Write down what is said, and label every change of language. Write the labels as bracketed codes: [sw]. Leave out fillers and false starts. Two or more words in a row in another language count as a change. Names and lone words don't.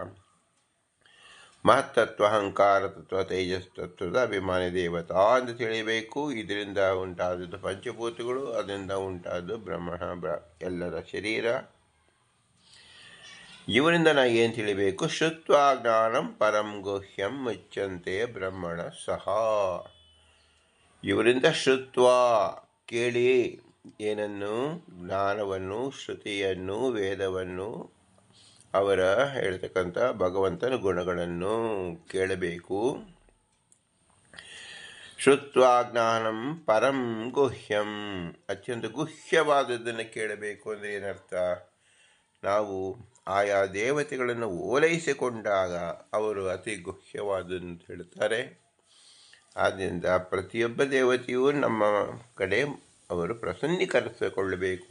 [kn] ಮಹತ್ತತ್ವ ಅಹಂಕಾರ ತತ್ವ ತೇಜಸ್ ತತ್ವದ ಅಭಿಮಾನಿ ದೇವತಾ ಎಂದು ತಿಳಿಯಬೇಕು. ಇದರಿಂದ ಉಂಟಾದದ್ದು ಪಂಚಭೂತಗಳು, ಅದರಿಂದ ಉಂಟಾದ್ದು ಎಲ್ಲರ ಶರೀರ. ಇವರಿಂದ ನಾವು ಏನು ತಿಳಿಬೇಕು? [sa] ಶ್ರುತ್ವಾ ಜ್ಞಾನಂ ಪರಂ ಗುಹ್ಯಂ ಮುಚ್ಯಂತೆ ಬ್ರಹ್ಮಣ ಸಹ. [kn] ಇವರಿಂದ ಶ್ರುತ್ವಾ ಕೇಳಿ, ಏನನ್ನು? ಜ್ಞಾನವನ್ನು, ಶ್ರುತಿಯನ್ನು, ವೇದವನ್ನು, ಅವರ ಹೇಳ್ತಕ್ಕಂಥ ಭಗವಂತನ ಗುಣಗಳನ್ನು ಕೇಳಬೇಕು. [sa] ಶ್ರುತ್ವಾ ಜ್ಞಾನಂ ಪರಂ ಗುಹ್ಯಂ, [kn] ಅತ್ಯಂತ ಗುಹ್ಯವಾದದ್ದನ್ನು ಕೇಳಬೇಕು. ಅಂದರೆ ಏನರ್ಥ? ನಾವು ಆಯಾ ದೇವತೆಗಳನ್ನು ಓಲೈಸಿಕೊಂಡಾಗ ಅವರು ಅತಿ ಗುಹ್ಯವಾದನ್ನು ಹೇಳ್ತಾರೆ. ಆದ್ದರಿಂದ ಪ್ರತಿಯೊಬ್ಬ ದೇವತೆಯೂ ನಮ್ಮ ಕಡೆ ಅವರು ಪ್ರಸನ್ನೀಕರಿಸಿಕೊಳ್ಳಬೇಕು.